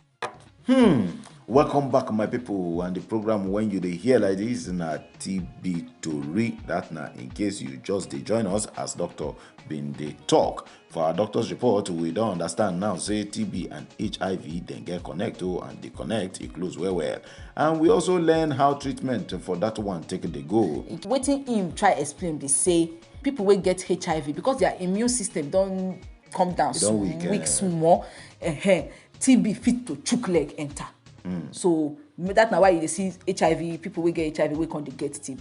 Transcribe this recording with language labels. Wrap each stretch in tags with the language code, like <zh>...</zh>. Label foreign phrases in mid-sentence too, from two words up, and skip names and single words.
<pcm>Welcome back, my people, and the program when you dey hear like this na TB Tori. That na in case you just dey join us as doctor been dey talk. For our doctor's report, we don't understand now say TB and HIV then get connect and they connect, it close well. And we also learn how treatment for that one take dey go. Wetin him try explain dey say people wey get HIV because their immune system don come down weak small, TB fit to chook leg enter. So that's na why you see HIV, people wey get HIV wey come dey get TB.</pcm>